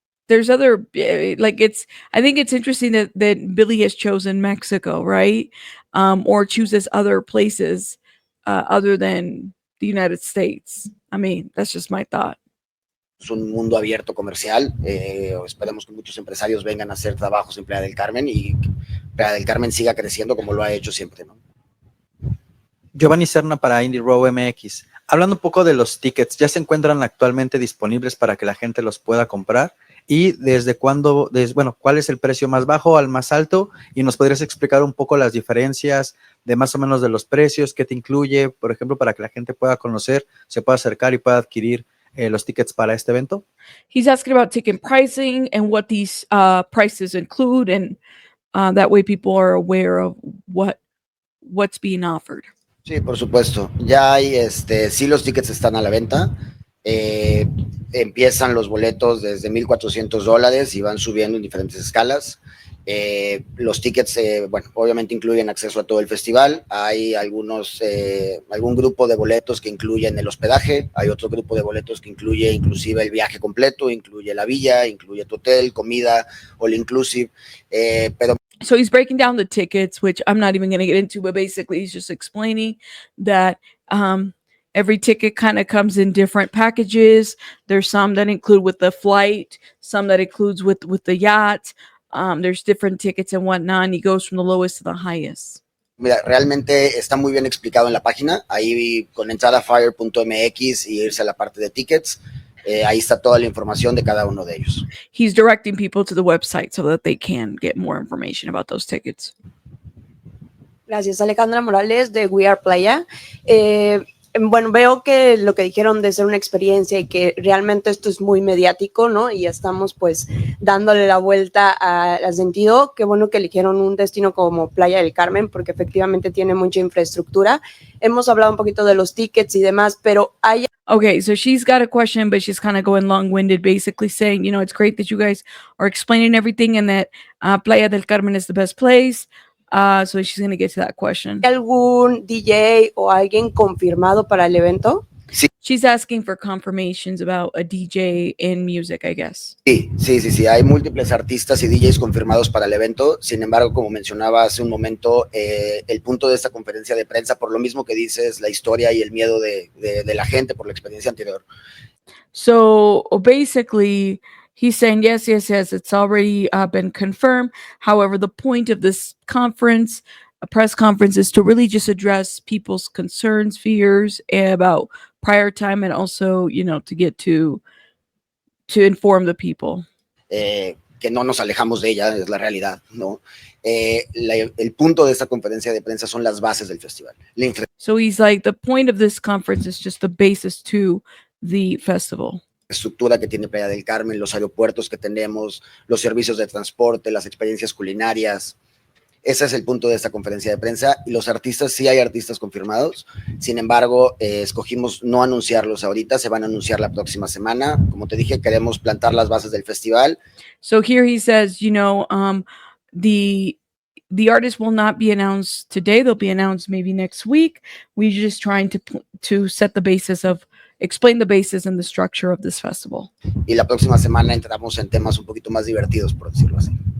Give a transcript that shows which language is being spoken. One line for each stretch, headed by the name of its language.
English: There's other, like I think it's interesting that Billy has chosen Mexico, right? Or chooses other places other than the United States. I mean, that's just my thought.
Spanish: Es un mundo abierto comercial. Esperemos que muchos empresarios vengan a hacer trabajos en Playa del Carmen y Playa del Carmen siga creciendo como lo ha hecho siempre, ¿no? Giovanni Serna para Indie Row MX. Hablando un poco de los tickets, ¿ya se encuentran actualmente disponibles para que la gente los pueda comprar? ¿Y desde cuándo, cuál es el precio más bajo al más alto? Y nos podrías explicar un poco las diferencias de más o menos de los precios, qué te incluye, por ejemplo, para que la gente pueda conocer, se pueda acercar y pueda adquirir los tickets para este evento?
English: He's asking about ticket pricing and what these prices include, and that way people are aware of what's being offered.
Spanish: Sí, por supuesto. Ya hay, sí, los tickets están a la venta. Empiezan los boletos desde $1,400 y van subiendo en diferentes escalas. Los tickets, bueno, obviamente incluyen acceso a todo el festival. Hay algún grupo de boletos que incluyen el hospedaje. Hay otro grupo de boletos que incluye inclusive el viaje completo, incluye la villa, incluye tu hotel, comida, all inclusive.
English: So he's breaking down the tickets, which I'm not even going to get into, but basically he's just explaining that every ticket kind of comes in different packages. There's some that include with the flight, some that includes with the yacht. There's different tickets and whatnot, and he goes from the lowest to the highest.
Spanish: Mira, realmente está muy bien explicado en la página. Ahí con entrar a fyre.mx y irse a la parte de tickets, ahí está toda la información de cada uno de ellos.
English: He's directing people to the website so that they can get more information about those tickets.
Spanish: Gracias, Alejandra Morales de We Are Playa. Bueno, veo que lo que dijeron de ser una experiencia y que realmente esto es muy mediático, ¿no? Y estamos pues dándole la vuelta al sentido. Qué bueno que eligieron un destino como Playa del Carmen porque efectivamente tiene mucha infraestructura. Hemos hablado un poquito de los tickets y demás, pero hay...
English: Okay, so she's got a question, but she's kind of going long-winded, basically saying, you know, it's great that you guys are explaining everything and that Playa del Carmen is the best place. So she's going to get to that question.
Spanish: ¿Hay algún DJ o alguien confirmado para el evento? Sí.
English: She's asking for confirmations about a DJ in music, I guess.
Spanish: Sí. Hay múltiples artistas y DJs confirmados para el evento. Sin embargo, como mencionaba hace un momento, el punto de esta conferencia de prensa, por lo mismo que dices, la historia y el miedo de la gente por la experiencia anterior.
English: So basically, he's saying, yes, it's already been confirmed. However, the point of this conference, a press conference, is to really just address people's concerns, fears about prior time, and also, you know, to get to inform the people.
Spanish: Que no nos alejamos de ella, es la realidad, ¿no? El punto de esta conferencia de prensa son las bases del festival.
English: So he's like, the point of this conference is just the basis to the festival.
Spanish: Estructura que tiene Playa del Carmen, los aeropuertos que tenemos, los servicios de transporte, las experiencias culinarias. Ese es el punto de esta conferencia de prensa. Y los artistas, sí hay artistas confirmados. Sin embargo, escogimos no anunciarlos ahorita, se van a anunciar la próxima semana. Como te dije, queremos plantar las bases del festival.
English: So here he says, you know, the artists will not be announced today. They'll be announced maybe next week. We're just trying to set the basis of, explain the basis and the structure of this festival.
Spanish: Y la próxima semana entramos en temas un poquito más divertidos, por decirlo así.